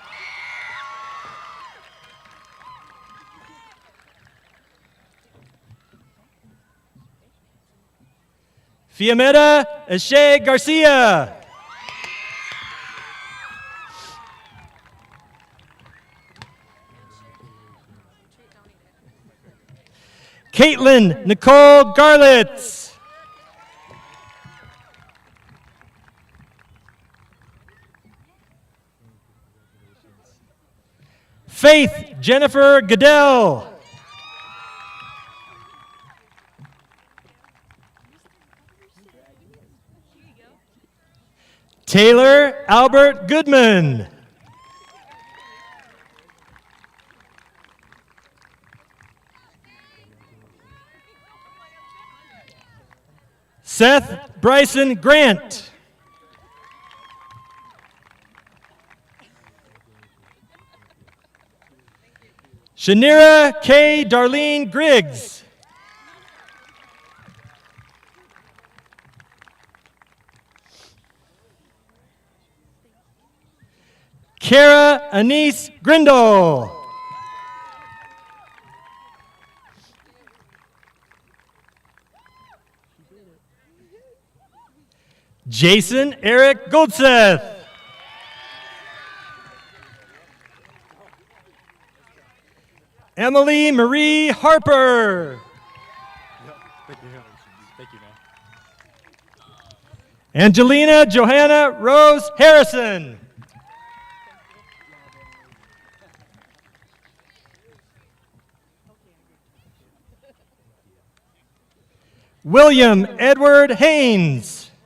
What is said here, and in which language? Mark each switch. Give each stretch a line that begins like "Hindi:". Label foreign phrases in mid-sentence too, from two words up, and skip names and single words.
English: Fiametta Eshe Garcia. Caitlin Nicole Garlitz. Faith Jennifer Goodell. Taylor Albert Goodman. Seth Bryson Grant. Shanira K. Darlene Griggs. Kara Anise Grindle. Jason Eric Goldseth. Emily Marie Harper. Thank you, man. Angelina Johanna Rose Harrison. William Edward Haynes.